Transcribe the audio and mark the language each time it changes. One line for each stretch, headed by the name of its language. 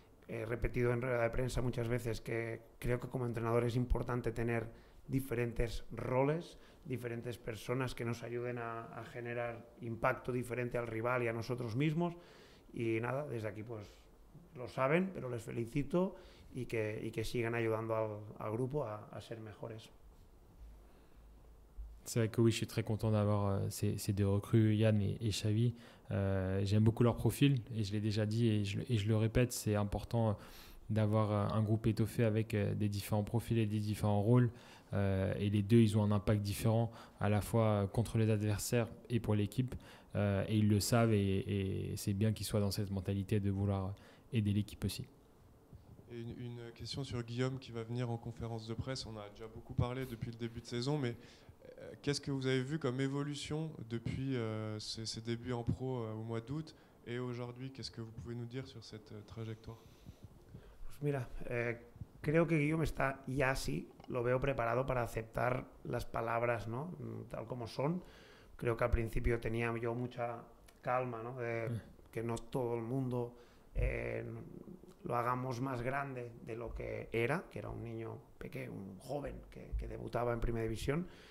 Spanish: he repetido en rueda de prensa muchas veces que creo que como entrenador es importante tener diferentes roles, diferentes personas que nos ayuden a generar impacto diferente al rival y a nosotros mismos. Y nada, desde aquí pues lo saben, pero les felicito y que sigan ayudando al grupo a ser mejores.
French: C'est vrai que oui, je suis très content d'avoir ces deux recrues, Yann et Xavi. J'aime beaucoup leur profil et je l'ai déjà dit et je le répète, c'est important d'avoir un groupe étoffé avec des différents profils et des différents rôles. Et les deux, ils ont un impact différent à la fois contre les adversaires et pour l'équipe. Et ils le savent et c'est bien qu'ils soient dans cette mentalité de vouloir aider l'équipe aussi. Et une question sur Guillaume qui va venir en conférence de presse. On a déjà beaucoup parlé depuis le début de saison, mais qu'est-ce que vous avez vu comme évolution depuis ses débuts en pro au mois d'août et aujourd'hui? Qu'est-ce que vous pouvez nous dire sur cette trajectoire?
Spanish: Pues mira, creo que Guillaume está ya sí, lo veo preparado para aceptar las palabras, ¿no? Tal como son. Creo que al principio tenía yo mucha calma, ¿no? De que no todo el mundo lo hagamos más grande de lo que era un niño pequeño, un joven que debutaba en Primera División.